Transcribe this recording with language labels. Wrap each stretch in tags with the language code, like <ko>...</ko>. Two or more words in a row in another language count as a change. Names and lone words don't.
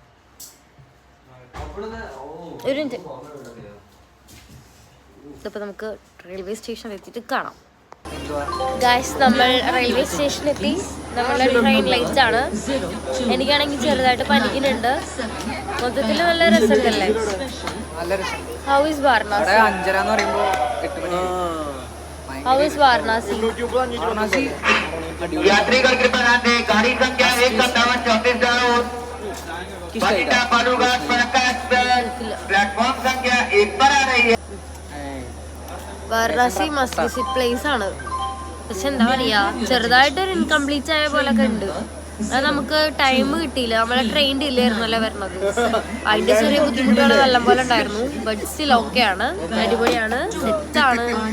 <ml>ഒരു മിനിറ്റ്, ഇതിപ്പോൾ നമുക്ക്</ml> <en>railway stationil</en> <ml>എത്തിയിട്ട് കാണാം. ഗൈസ്, നമ്മൾ റെയിൽവേ സ്റ്റേഷനിലെത്തി. നമ്മളുടെ</ml> <en>train late</en> <ml>ആണ്. എനിക്കാണെങ്കിൽ ചെറുതായിട്ട് പനിക്കുന്നുണ്ട്. മൊത്തത്തിൽ നല്ല രസമുണ്ടല്ലേ?</ml> <en>How is Varanasi? How is Varanasi?</en> <hi>यात्रीगण कृपया ध्यान दें, गाड़ी संख्या 15734 जाओ। बठिंडा बालूघाट फरक्का एक्सप्रेस प्लेटफॉर्म संख्या 1 पर आ रही है.</hi> <ml>വാരണാസി</ml> <en>must visit place</en> <ml>ആണ്. പക്ഷെ എന്താ പറയാ, ചെറുതായിട്ടൊരു ഇൻകംപ്ലീറ്റ് ആയ പോലൊക്കെ ഉണ്ട്. അത് നമുക്ക് ടൈം കിട്ടിയില്ല. നമ്മളെ ട്രെയിൻ ഡിലേ ആയിരുന്നല്ലേ വരണത്. അതിന്റെ ചെറിയ ബുദ്ധിമുട്ടുകൾ നല്ലം പോലെ ഉണ്ടായിരുന്നു.</ml> <en>but still okay</en> <ml>ആണ്, അടിപൊളിയാണ്, സെറ്റാണ്.</ml>